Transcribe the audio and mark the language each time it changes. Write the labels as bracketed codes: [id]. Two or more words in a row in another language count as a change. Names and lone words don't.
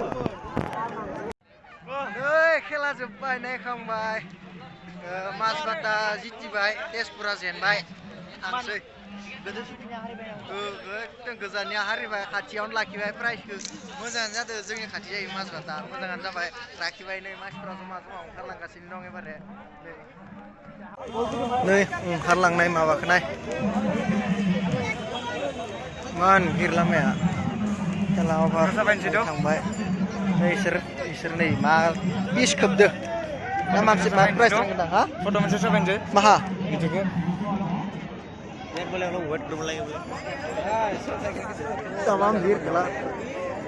[brx] खेला जोब्बाय नायखांबाय माजबाटा जितिबाय तेजपुरा जेनबाय थांसै एकदम गोजाननिया हारिबाय खाथियावनो लाखिबाय प्राइजखौ मोजाङानो जादों जोंनि खाथि जायो माजबाटा मोजाङानो जाबाय लाखिबाय नै मानसिफ्रा जमा ओंखारलांगासिनो दं एबारे नै ओंखारलांनाय माबाखौ नाय मान गिर लामाया खेला अभार थांबाय इसोर नै मा पिस खोबदो ना मानसि मा प्राइज थांगोन हा फट' मोनसे साबायनोसै माहा बिदिखौ [hi] एक बोले हम वेट कर बोलेंगे तमाम भीड़ [brx] खला